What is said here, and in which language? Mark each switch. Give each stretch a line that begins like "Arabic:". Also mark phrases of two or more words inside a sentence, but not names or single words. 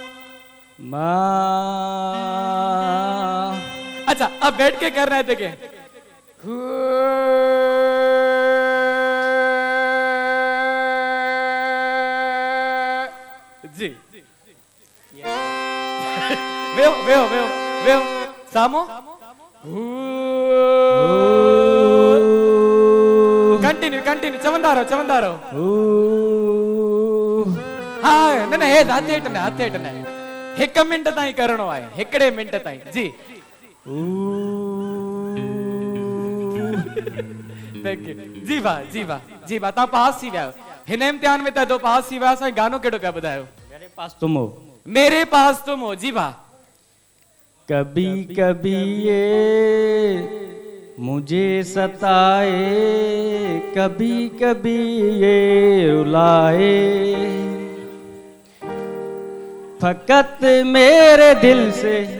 Hindi: माँ अच्छा अब बैठ के करना है देखिए जी
Sindhi: वेहो वेहो वेहो वेहो सामो कंटिन्यू कंटिन्यू चवंदा रहो हाँ न न हे हथ हेठ न 1 मिंट ताईं करणो आहे 1 मिंट ताईं जी
English: thank you
Sindhi: जी वाह तव्हां पास थी विया आहियो हिन इम्तिहान में तो पास थी विया असां गानो कहिड़ो पिया ॿुधायो मेरे पास तुम हो जी वाह
Hindi: कभी कभी ये मुझे सताए कभी कभी ये रुलाए फकत मेरे दिल से